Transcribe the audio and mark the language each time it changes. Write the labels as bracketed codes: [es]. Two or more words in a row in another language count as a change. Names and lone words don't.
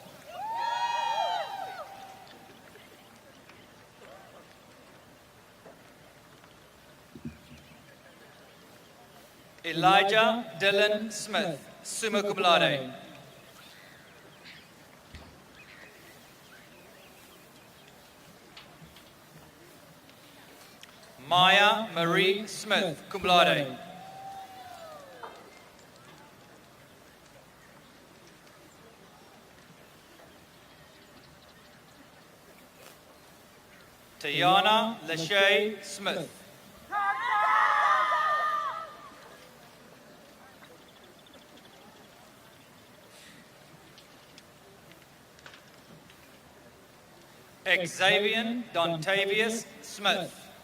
[en] Elijah Dylan Smith, [la] summa cum laude. [en] Maya Marie Smith, [la] cum laude. [en] Tayana Lachey Smith. Xavier Dontavius Smith.